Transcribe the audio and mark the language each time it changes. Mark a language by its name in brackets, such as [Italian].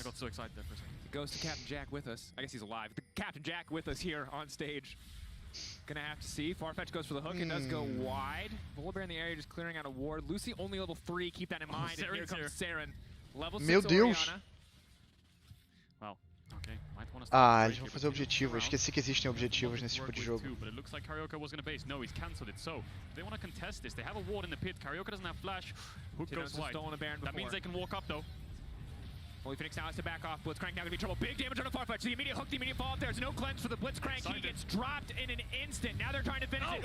[English] I got so excited there for a second. It goes to Captain Jack with us. I guess he's alive. The Captain Jack with us here on stage. Gonna have to see. Farfetch goes for the hook. It does go wide. Volibear in the area just clearing out a ward. Lucy only level 3. Keep that in mind. And here comes Saren. Level 6 [Portuguese] Meu Deus. [English] Orianna. Well, okay. [Portuguese] Ah, eles vão fazer objetivo. Eu esqueci que existem objetivos nesse tipo de jogo. [English] But it looks like Carioca was going to base. No, he's cancelled it. So, they want to contest this. They have a ward in the pit. Carioca doesn't have flash. Hook goes wide. That means they can walk up though. Holy Phoenix now has to back off. Blitzcrank now gonna be in trouble. Big damage on the far fetch. The immediate hook, the immediate fall up. There's no cleanse for the Blitzcrank. He gets dropped in an instant. Now they're trying to finish it.